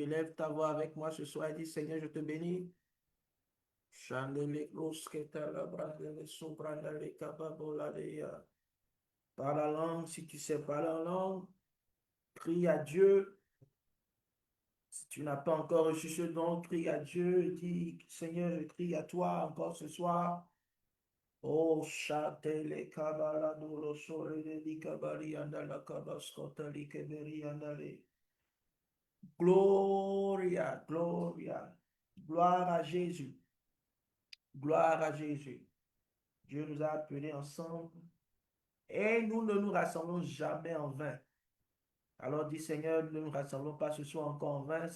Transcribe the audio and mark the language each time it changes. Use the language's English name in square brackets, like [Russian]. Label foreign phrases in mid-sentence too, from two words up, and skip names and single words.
[French] Élève ta voix avec moi ce soir et dis, Seigneur, je te bénis. Par la langue, si tu sais parler en langue, crie à Dieu. Si tu n'as pas encore reçu ce don, crie à Dieu et dis, Seigneur, je crie à toi encore ce soir. Oh, chatele kabala dolo sore de di kabari andala kabaskota li keberi andale. [Latin] Gloria, gloria. [French] Gloire à Jésus. Gloire à Jésus. Dieu nous a appelés ensemble et nous ne nous rassemblons jamais en vain. Alors dis Seigneur, nous ne nous rassemblons pas ce soir encore en vain.